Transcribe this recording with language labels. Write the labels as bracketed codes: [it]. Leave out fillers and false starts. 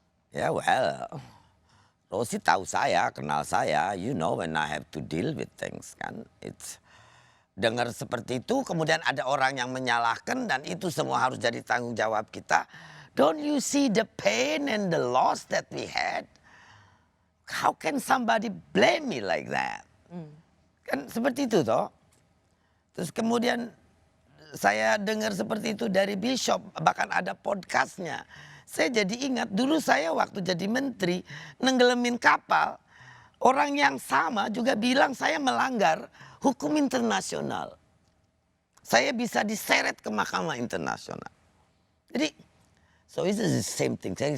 [en] Ya well, [id] Rosie tahu saya, kenal saya, [en] you know when I have to deal with things kan. [id] It's dengar seperti itu, kemudian ada orang yang menyalahkan dan itu semua harus jadi tanggung jawab kita. [en] Don't you see the pain and the loss that we had? How can somebody blame me like that? [id] Kan seperti itu toh. Terus kemudian saya dengar seperti itu dari Bishop, bahkan ada podcastnya. Saya jadi ingat dulu saya waktu jadi menteri nenggelamin kapal, orang yang sama juga bilang saya melanggar hukum internasional. Saya bisa diseret ke Mahkamah Internasional. Jadi, [en] so it's the same thing.